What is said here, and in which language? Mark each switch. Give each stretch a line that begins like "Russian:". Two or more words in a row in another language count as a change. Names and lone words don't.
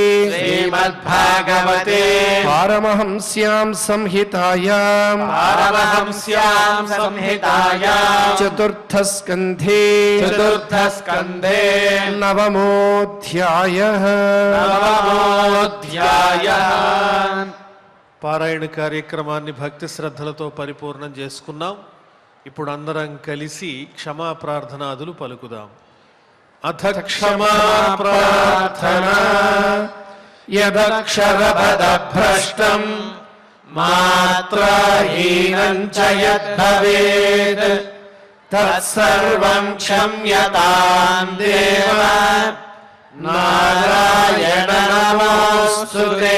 Sanskrit: श्रीमद्भागवते पारमहंस्यां संहितायां पारमहंस्यां संहितायां चतुर्थस्कन्धे चतुर्थस्कन्धे नवमोऽध्यायः नवमोऽध्यायः
Telugu: పారాయణ కార్యక్రమాన్ని భక్తి శ్రద్ధలతో పరిపూర్ణం చేసుకున్నాం. ఇప్పుడు అందరం కలిసి క్షమా ప్రార్థనాదులు పలుకుదాం.
Sanskrit: అథ క్షమా ప్రార్థనా యదక్షరపదభ్రష్టం మాత్రాహీనం చ యద్భవేత్ తత్సర్వం క్షమ్యతాం దేవ నారాయణ నమోస్తుతే.